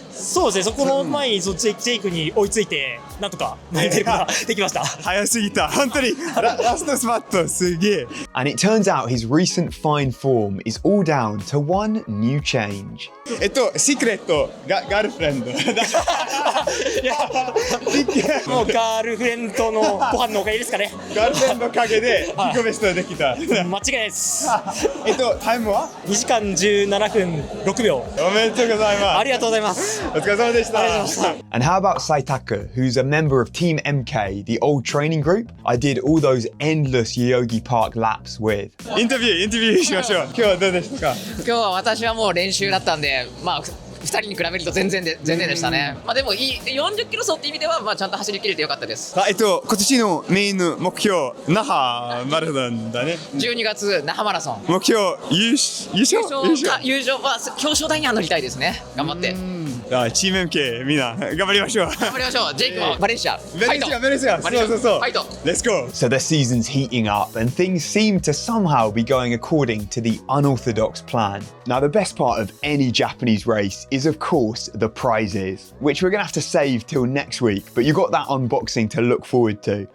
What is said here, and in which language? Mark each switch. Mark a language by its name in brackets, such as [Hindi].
[Japanese] そうですね。そこの前にジェイクに追いついてなんとか投げることができました。早すぎた。本当にラストスパットすげえ。 [English] And it turns out his recent fine form is all down to one new change. [Japanese] シークレットガールフレンド。いやもうガールフレンドのご飯のおかげですかね。ガールフレンドのおかげで自己ベストできた。間違いないです。タイムは 2時間17分6秒。おめでとうございます。ありがとうございます。お疲れ様でした。 [English] And how about Saitaka, who's a member of Team MK, the old training group I did all those endless Yoyogi Park laps with? [Japanese] インタビューしましょう。今日はどうでしたか。今日は私はもう練習だったんで、2人に比べると全然でしたね。でも40キロ走って意味ではちゃんと走り切れてよかったです。今年のメインの目標那覇マラソンだね。 12月那覇マラソン。目標優勝は表彰台には乗りたいですね。頑張って。チーム MK みんな頑張りましょう。頑張りましょう。ジェイクもバレンシア。そう。ファイト。 [English] Let's go. So the season's heating up and things seem to somehow be going according to the unorthodox plan. Now the best part of any Japanese race is of course the prizes, which we're gonna have to save till next week, but you've got that unboxing to look forward to.